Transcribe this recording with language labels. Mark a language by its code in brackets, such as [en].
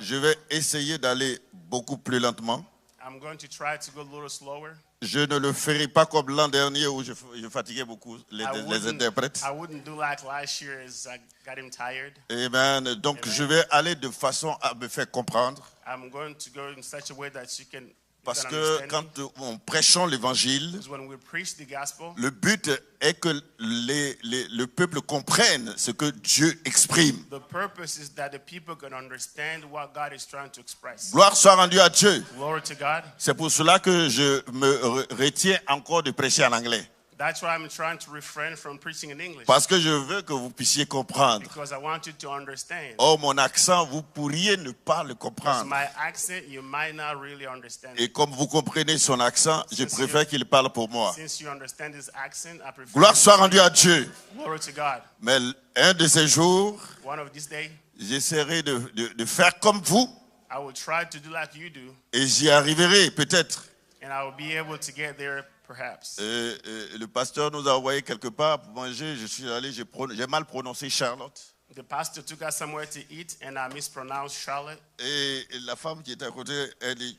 [fr] Je vais essayer d'aller beaucoup plus lentement. [en] I'm going to try to go a little slower. [fr] Je ne le ferai pas comme l'an dernier où je fatiguais beaucoup les interprètes. [en] I wouldn't do like last year as I got him tired. Amen. [fr] Donc je vais aller de façon à me faire comprendre. [en] I'm going to go in such a way that you can [fr] Parce que [en] understand me. [fr] quand on prêchons l'évangile, [en] Because when we preach the gospel, [fr] le but est que le peuple comprenne ce que Dieu exprime. [en] the purpose is that the people can understand what God is trying to express. [fr] Gloire soit rendue à Dieu. [en] Glory to God. [fr] C'est pour cela que je me retiens encore de prêcher en anglais. [en] That's why I'm trying to refrain from preaching in English. [fr] Parce que je veux que vous puissiez comprendre. [en] Because I want you to understand. [fr] Oh, mon accent, vous pourriez ne pas le [en] Because [fr] comprendre. [en] my accent, you might not really understand. [fr] Et comme vous comprenez son accent, je préfère qu'il parle pour moi. [en] Since you understand this accent, I prefer. [fr] Gloire soit rendue à Dieu. [en] Glory to God. [fr] Mais un de ces jours, [en] One of these days, [fr] j'essaierai de faire comme vous [en] I will try to do like you do, [fr] et j'y arriverai peut-être. [en] and I will be able to get there perhaps. [fr] Le pasteur nous a envoyé quelque part pour manger. Je suis allé, j'ai mal prononcé Charlotte. [en] The pastor took us somewhere to eat, and I mispronounced Charlotte. [fr] Et la femme qui était à côté, elle dit